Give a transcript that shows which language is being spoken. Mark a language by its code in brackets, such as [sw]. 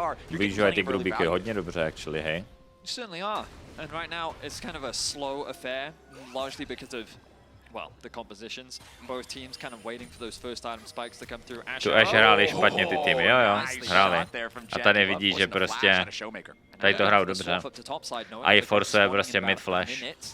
[cs] Využívají ty grubíky hodně dobře, actually, hej. [en] Certainly are. And right now, it's kind of a slow affair, largely because of, well, the compositions. Both teams kind of waiting for those first item spikes to come through. [cs] Tu Ashe hráli špatně ty týmy, jo, hráli. A tady vidí, že prostě tady to hrajou dobře. A je force prostě mid flash.